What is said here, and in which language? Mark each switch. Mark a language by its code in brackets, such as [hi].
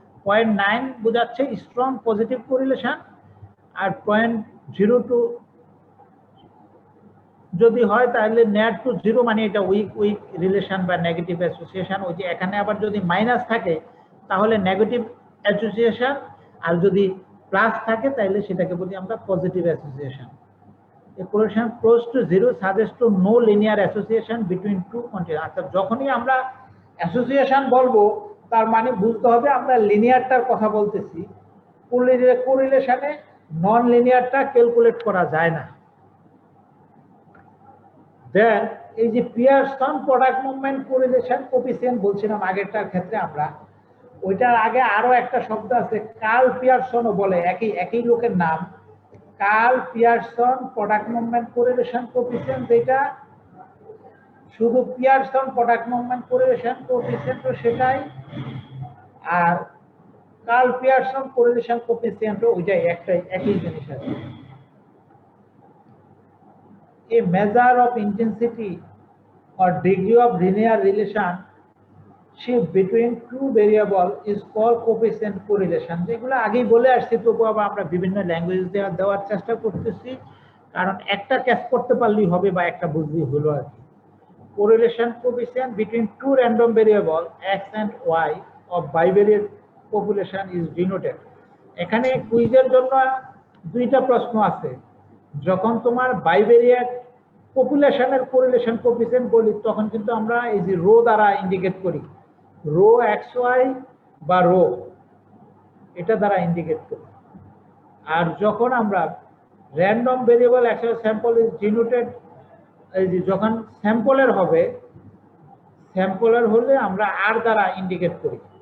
[bn] 0.9 বোঝাচ্ছে strong positive correlation, আর 0.02 যদি হয় তাহলে নেয়ার টু 0 মানে এটা উইক রিলেশন বা নেগেটিভ অ্যাসোসিয়েশন। ওই যে এখানে আবার যদি মাইনাস থাকে তাহলে নেগেটিভ অ্যাসোসিয়েশন, আর যদি প্লাস থাকে তাহলে সেটাকে বলি আমরা positive association. [en] A correlation close to 0 suggests to no linear association between two quantities. [bn] আচ্ছা, যখনই আমরা অ্যাসোসিয়েশন বলবো তার মানে বুঝতে হবে আমরা লিনিয়ারটার কথা বলতেছি। কোরিলেশনে নন লিনিয়ারটা ক্যালকুলেট করা যায় না। দেন এই যে Pearson product movement correlation coefficient বলছিলাম আগেরটার ক্ষেত্রে আমরা, ওইটার আগে আরো একটা শব্দ আছে কার্ল পিয়ারসনও বলে, একই লোকের নাম। Curl Pearson product movement correlation coefficient, যেটা শুধু Pearson product movement correlation coefficient সেটাই, আর কার্ল পিয়ারসন কোরিলেশন কোএফিসিয়েন্ট ওইটাই, একই জিনিস আছে। [en] A measure of intensity or degree of linear relationship between two variable is called coefficient correlation. [bn] যেগুলো আগেই বলে আসছি, তবু আবার আমরা বিভিন্ন ল্যাঙ্গুয়েজ দেওয়ার চেষ্টা করতেছি, কারণ একটা ক্যাচ করতে পারলেই হবে বা একটা বুঝলেই হলো আর কি। [en] Correlation coefficient between two random variable x and y of bivariate population is denoted. [bn] এখানে কুইজের জন্য দুইটা প্রশ্ন আছে। যখন তোমার বাইভেরিয়েট পপুলেশনের কোরিলেশন কোএফিসিয়েন্ট বলি তখন কিন্তু আমরা এই যে রো দ্বারা ইন্ডিকেট করি, রো xy বা রো, এটা দ্বারা ইন্ডিকেট করি। আর যখন আমরা random variable xy [en] sample is denoted, [bn] এই যে যখন স্যাম্পলের হবে, স্যাম্পলের হলে আমরা আর দ্বারা ইন্ডিকেট করি।